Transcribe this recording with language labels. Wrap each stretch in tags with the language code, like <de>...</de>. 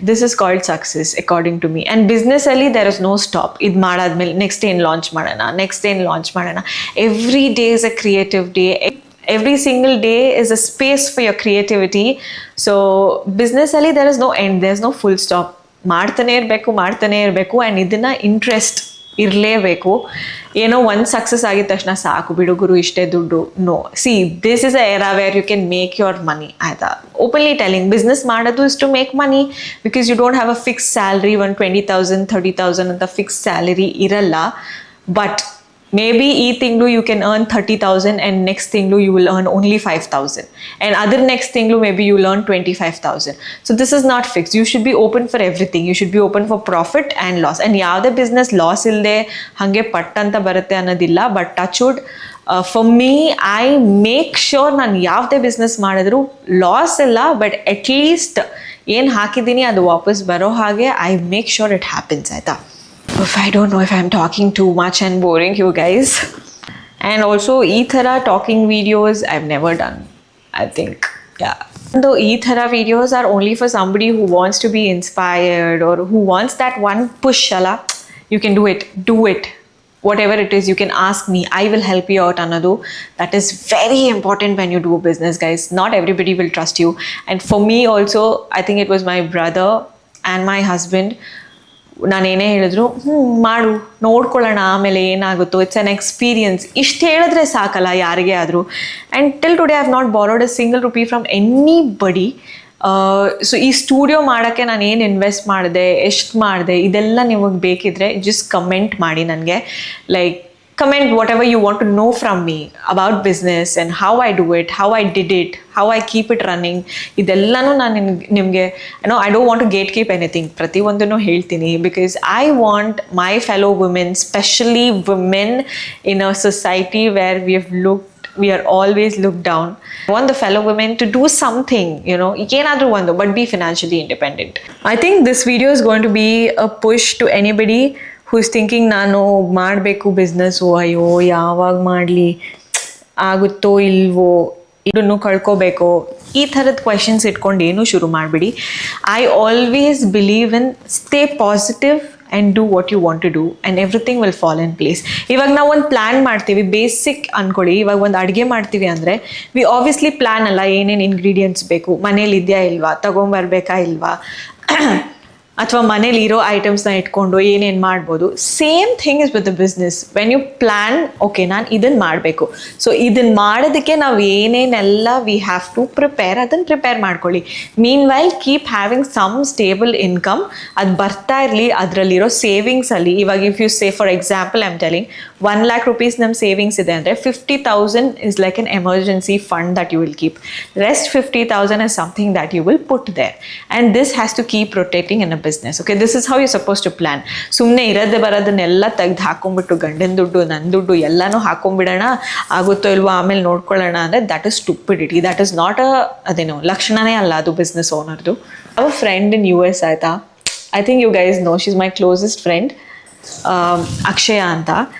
<en>This is called success according to me. And business ali there is no stop.</en> <kn>Id madadmele next day launch madana, next day launch madana.</kn> <en>Every day is a creative day. every single day is a space for your creativity. So business ಅಲ್ಲಿ there is no end, there's no full stop.</en> <kn>ಮಾಡ್ತಾನೆ ಇರಬೇಕು and ಇದನ್ನ interest ಇರಲೇಬೇಕು. ಏನೋ ಒಂದು success ಆಗಿದ ತಕ್ಷಣ ಸಾಕು ಬಿಡು ಗುರು ಇಷ್ಟೇ ದುಡ್ಡು, no.</kn> <en>See this is a era where you can make your money, ಆಯ್ತಾ? Openly telling, business ಮಾಡೋದು is to make money, because you don't have a fix salary.</en> <kn>20,000 30,000 ಅಂತ ಫಿಕ್ಸ್ ಸ್ಯಾಲರಿ ಇರಲ್ಲ.</kn> <en>But maybe ಈ ತಿಂಗಳು you can earn 30,000 and next ತಿಂಗಳು you will earn only 5,000 and other next ತಿಂಗಳು maybe you will earn 25,000. So this is not fixed. You should be open for everything. You should be open for profit and loss.</en> <kn>And ಯಾವುದೇ business loss ಇಲ್ಲದೆ ಹಾಗೆ ಪಟ್ ಅಂತ ಬರುತ್ತೆ ಅನ್ನೋದಿಲ್ಲ.</kn> <en>but touch wood, for me I make sure</en> <kn>ನಾನು ಯಾವುದೇ business ಮಾಡಿದ್ರು ಲಾಸ್ ಇಲ್ಲ,</kn> <en>but at least</en> <kn>ಏನು ಹಾಕಿದ್ದೀನಿ ಅದು ವಾಪಸ್ ಬರೋ ಹಾಗೆ</kn> <en>I make sure it happens, ಆಯಿತಾ? I don't know if I'm talking too much and boring you guys. And also ee thara talking videos I've never done, I think. Yeah. Though ee thara videos are only for somebody who wants to be inspired or who wants that one push, ala, you can do it. Whatever it is, you can ask me. I will help you out, Anadu. That is very important when you do a business, guys. Not everybody will trust you. And for me also, I think it was my brother and my husband.</en> <kn>ನಾನು ಏನೇ ಹೇಳಿದ್ರು ಮಾಡು ನೋಡ್ಕೊಳ್ಳೋಣ ಆಮೇಲೆ ಏನಾಗುತ್ತೋ,</kn> <en>it's an experience,</en> <kn>ಇಷ್ಟು ಹೇಳಿದ್ರೆ ಸಾಕಲ್ಲ ಯಾರಿಗೇ ಆದರೂ.</kn> <en>And till today I have not borrowed a single rupee from anybody.</en> <kn>So ಈ ಸ್ಟುಡಿಯೋ ಮಾಡೋಕ್ಕೆ ನಾನು ಏನು ಇನ್ವೆಸ್ಟ್ ಮಾಡಿದೆ, ಎಷ್ಟು ಮಾಡಿದೆ, ಇದೆಲ್ಲ ನಿಮಗೆ ಬೇಕಿದ್ರೆ ಜಸ್ಟ್ ಕಮೆಂಟ್ ಮಾಡಿ ನನಗೆ.</kn> <en>Like comment whatever you want to know from me about business and how I do it, how I did it, how I keep it running.</en> <kn>ಇದೆಲ್ಲನೂ ನಾನು ನಿಮಗೆ</kn> <en>I don't want to gatekeep anything.</en> <kn>ಪ್ರತಿಯೊಂದನ್ನು ಹೇಳ್ತೀನಿ</kn> <en>because I want my fellow women, especially women in a society where we are always looked down. I want the fellow women to do something,</en> <kn>ಏನಾದರೂ ಒಂದು,</kn> <en>but be financially independent. I think this video is going to be a push to anybody who's thinking</en> <kn>ನಾನು ಮಾಡಬೇಕು business, ಅಯ್ಯೋ ಯಾವಾಗ ಮಾಡಲಿ, ಆಗುತ್ತೋ ಇಲ್ವೋ, ಇದನ್ನು ಕಳ್ಕೋಬೇಕೋ, ಈ ಥರದ ಕ್ವೆಶನ್ಸ್ ಇಟ್ಕೊಂಡು ಏನೂ ಶುರು ಮಾಡಿಬಿಡಿ.</kn> <en>I always believe in stay positive and do what you want to do and everything will fall in place.</en> <kn>ಇವಾಗ ನಾವು ಒಂದು ಪ್ಲ್ಯಾನ್ ಮಾಡ್ತೀವಿ, ಬೇಸಿಕ್ ಅಂದ್ಕೊಳ್ಳಿ. ಇವಾಗ ಒಂದು ಅಡುಗೆ ಮಾಡ್ತೀವಿ ಅಂದರೆ ವಿ ಆಬ್ವಿಯಸ್ಲಿ ಪ್ಲ್ಯಾನ್ ಅಲ್ಲ, ಏನೇನು ಇಂಗ್ರೀಡಿಯೆಂಟ್ಸ್ ಬೇಕು, ಮನೇಲಿ ಇದೆಯಾ ಇಲ್ವಾ, ತೊಗೊಂಬರ್ಬೇಕಾ ಇಲ್ವಾ, ಅಥವಾ ಮನೇಲಿ ಇರೋ ಐಟಮ್ಸ್ನ ಇಟ್ಕೊಂಡು ಏನೇನು ಮಾಡ್ಬೋದು.</kn> <en>Same thing is with the business. When you plan, okay</en> <kn>ನಾನು ಇದನ್ನು ಮಾಡಬೇಕು, ಸೊ ಇದನ್ನು ಮಾಡೋದಕ್ಕೆ ನಾವು ಏನೇನೆಲ್ಲ</kn> <en>we have to prepare,</en> <kn>ಅದನ್ನು ಪ್ರಿಪೇರ್ ಮಾಡ್ಕೊಳ್ಳಿ.</kn> <en>meanwhile keep having some stable income,</en> <kn>ಅದು ಬರ್ತಾ ಇರಲಿ. ಅದರಲ್ಲಿರೋ ಸೇವಿಂಗ್ಸಲ್ಲಿ ಇವಾಗ</kn> <en>if you say for example I am telling 1 lakh rupees</en> <kn>ನಮ್ಮ ಸೇವಿಂಗ್ಸ್ ಇದೆ ಅಂದರೆ</kn> <en>50,000 is like an emergency fund that you will keep. Rest 50,000 is something that you will put there, and this has to keep rotating in a business. Okay, this is how you're supposed to plan.</en> <kn>ಸುಮ್ಮನೆ ಇರೋದೇ ಬರೋದನ್ನೆಲ್ಲ ತೆಗೆದು ಹಾಕೊಂಡ್ಬಿಟ್ಟು ಗಂಡನ ದುಡ್ಡು ನನ್ನ ದುಡ್ಡು ಎಲ್ಲನೂ ಹಾಕೊಂಡ್ಬಿಡೋಣ, ಆಗುತ್ತೋ ಇಲ್ವೋ ಆಮೇಲೆ ನೋಡ್ಕೊಳ್ಳೋಣ ಅಂದರೆ</kn> <en>That is stupidity. That is not</en> <kn>ಅದೇನೋ ಲಕ್ಷಣನೇ ಅಲ್ಲ ಅದು ಬಿಸ್ನೆಸ್ ಓನರ್ದು.</kn> <en>ಅವ friend in US, ಆಯಿತಾ? I think you guys know, she is my closest friend, Akshaya ಅಂತ.</en>